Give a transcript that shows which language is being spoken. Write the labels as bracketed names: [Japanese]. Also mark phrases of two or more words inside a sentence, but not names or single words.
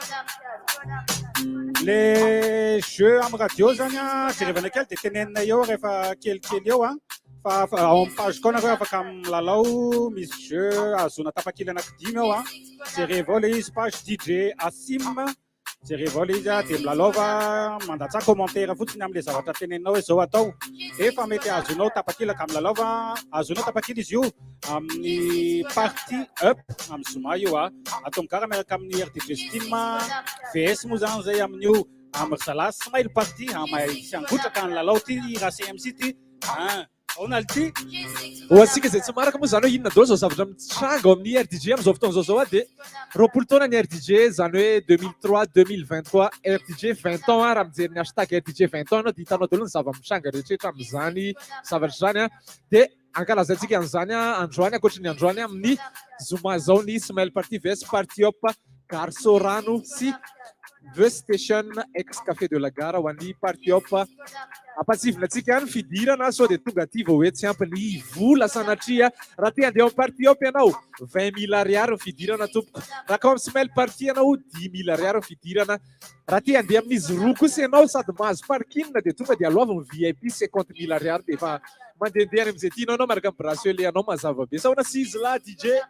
[French] Les jeux [Malagasy] am radio zany jerevana kely dia tenenina eo rehefa kelikely eo fa ao amin'ny page koa nareo afaka milalao misy jeu azona tapakily anankidimy eo jereva ao le izy page DJ Haseem jereva ao le izy dia milalaova mandatsa commentaire fotsiny amin'le zavatra teneninao hoe zao atao efa mety azonao tapakila ka milalaova azonao tapakila izy io amin'ny party up amin'ny zoma io atao mikara miaraka amin'ny RDJ Steam VS moa zany zay amin'io amin'ny zala Smile Party sy angotraka ny lalao ty raha CMC ty onalty Oatsika zay tsy maraka moa zany hoe inona daholo zao zavatra mitrango amin'ny RDJ amin'izao fotoana zao dia roapolo taona ny RDJ zany hoe 2003-2023 RDJ 20 ans raha mijery ny hashtag RDJ 20 ans anao dia hitanao daholo ny zava-mitranga rehetrarehetra amin'izany zavatra zany dia ankalazantsika an'izany androany ankoatra ny androany amin'ny zoma zao ny Smile Party VS Party Up Garsorano sy The Station ex Café de la Gare ho an'ny Party Up. Ampatsivina antsika any fidirana sao dia tonga aty vao hoe tsy ampy ny vola sanatria raha te handeha amin'ny Party Up ianao 20 000 ariary fidirana tompoko raha ka amin'ny Smile Party ianao 10 000 ariary fidirana raha te handeha amin'izy roa kosa ianao sady mahazo parking dia tonga dia alohavany VIP 50 000 ariary dia efa mandehandeha any amin'izay tianao anao maraka amin'ny bracelet anao mazava be saona Sizla DJ.